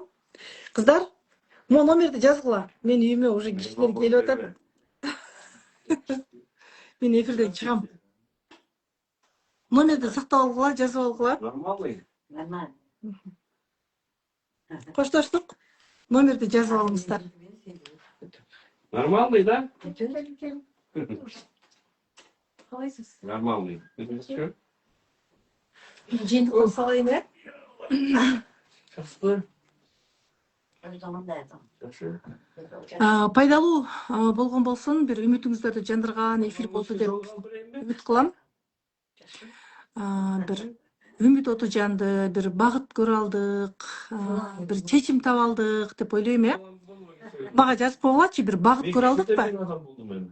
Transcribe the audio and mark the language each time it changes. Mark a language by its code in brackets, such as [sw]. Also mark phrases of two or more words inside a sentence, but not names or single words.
[ky] Кыздар, могу номерди жазгыла. Мен үйүмө уже кишилер келип атат. Мен эфирден чыгам. Номерди сактап алгыла, жазып алгыла. Нормальный. Нормально. Коштоштук. Номерди жазып алыңыздар. Нормальный, да? Калайсыз? [ru] Нормальный. Что? [ky] Жыйынтыктан салайын, э? Жақсы. Жақсы. Пайдалуу болгон болсун, бир үмүтүңүздөрдү жандырган эфир болду деп үмүт кылам. Бир үмүт оту жанды, бир багыт көрө алдык, бир чечим таба алдык деп ойлойм, э? Мага жазып койгулачы, бир багыт көрө алдыкпы?